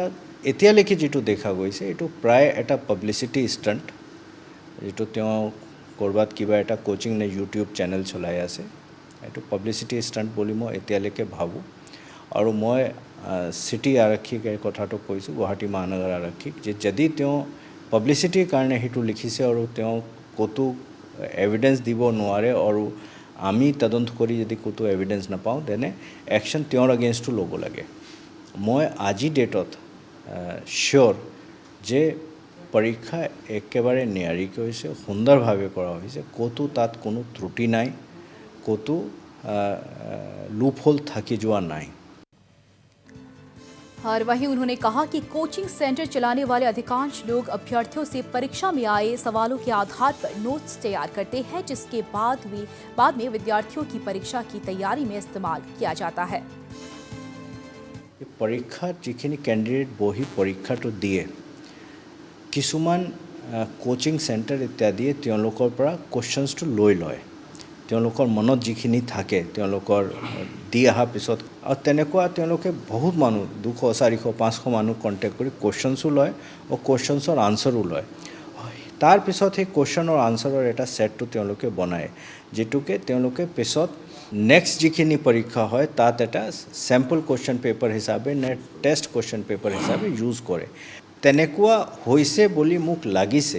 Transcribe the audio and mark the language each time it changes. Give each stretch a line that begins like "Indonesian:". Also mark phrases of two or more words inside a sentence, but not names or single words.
Assamese: এতিয়ালৈকে যিটো দেখা গৈছে এইটো প্ৰায় এটা
English: publicity stunt
Assamese: যিটো তেওঁ ক'ৰবাত কিবা এটা কোচিং নে ইউটিউব চেনেল চলাই আছে এইটো
English: publicity stunt
Assamese: বুলি মই এতিয়ালৈকে ভাবোঁ আৰু মই চিটি আৰক্ষীক এই কথাটো কৈছোঁ গুৱাহাটী মহানগৰ আৰক্ষীক যে যদি তেওঁ পাব্লিচিটিৰ কাৰণে সেইটো লিখিছে আৰু তেওঁ ক'তো এভিডেন্স দিব নোৱাৰে আৰু আমি তদন্ত কৰি যদি ক'তো এভিডেন্স নাপাওঁ তেনে একশ্যন তেওঁৰ এগেইনষ্টটো ল'ব লাগে। মই আজি ডেটত চিয়'ৰ যে পৰীক্ষা একেবাৰে নিয়াৰিকৈ হৈছে সুন্দৰভাৱে কৰা হৈছে ক'তো তাত কোনো ত্ৰুটি নাই ক'তো লুপহোল থাকি যোৱা নাই।
Hindi: और वहीं उन्होंने कहा कि कोचिंग सेंटर चलाने वाले अधिकांश लोग अभ्यर्थियों से परीक्षा में आए सवालों के आधार पर नोट्स तैयार करते हैं जिसके बाद में विद्यार्थियों की परीक्षा की तैयारी में इस्तेमाल किया जाता है।
Assamese: পৰীক্ষা যিখিনি কেণ্ডিডেট বহি পৰীক্ষাটো দিয়ে কিছুমান কোচিং সেন্টার ইত্যাদি তেওঁলোকৰ পৰা কোৱেশ্চনছটো লৈ লয় তেওঁলোকৰ মনত যিখিনি থাকে তেওঁলোকৰ দি অহা পিছত আৰু তেনেকুৱা তেওঁলোকে বহুত মানুহ 200 400 500 মানুহ কণ্টেক্ট কৰি কোৱেশ্চনছো লয় আৰু কোৱেশ্চনছৰ আনসাৰো লয় তাৰ পিছত সেই কোৱেশ্চনৰ আনসাৰৰ এটা সেটটো তেওঁলোকে বনায় যেটোকে তেওঁলোকে পিছত নেক্সট যিখিনি পৰীক্ষা হয় তাত এটা
English: sample question paper
Assamese: হিচাপে নে
English: test question paper
Assamese: হিচাপে ইউজ কৰে তেনেকুৱা হৈছে বুলি মোক লাগিছে।